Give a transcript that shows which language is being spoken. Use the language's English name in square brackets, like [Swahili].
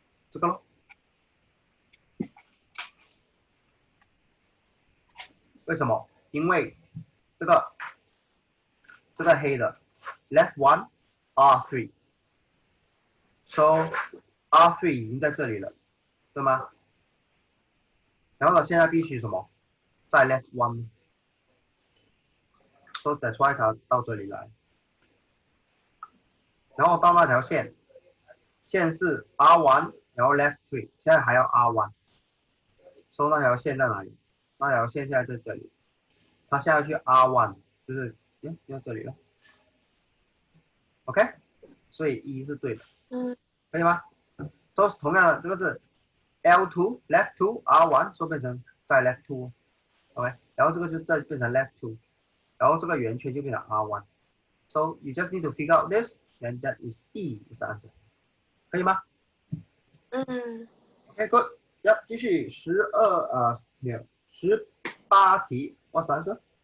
[Chinese] 这个咯，为什么？因为这个黑的 left one R3， so R3 已经在这里了，对吗？然后呢，现在必须什么？再 left one， [English] so that's why [Chinese] 它到这里来，然后到那条线，线是 R1， 然后 left 3， 现在还要 R1， so 那条线在哪里？那条线现在在这里，它现在去 R1， 就是在这里了 ，OK， 所以一是对的，可以吗？所以同样的这个是 L2 left 2 R1， 所以变成再 left 2，OK， 然后这个就再变成 left 2，然后这个圆圈就变成 R1。 [English] So you just need to figure out this, and that is E is the answer， [Chinese] 可以吗？ [English] OK, good. Yep， [Chinese] 继续没有18题 [English] ，What's the answer?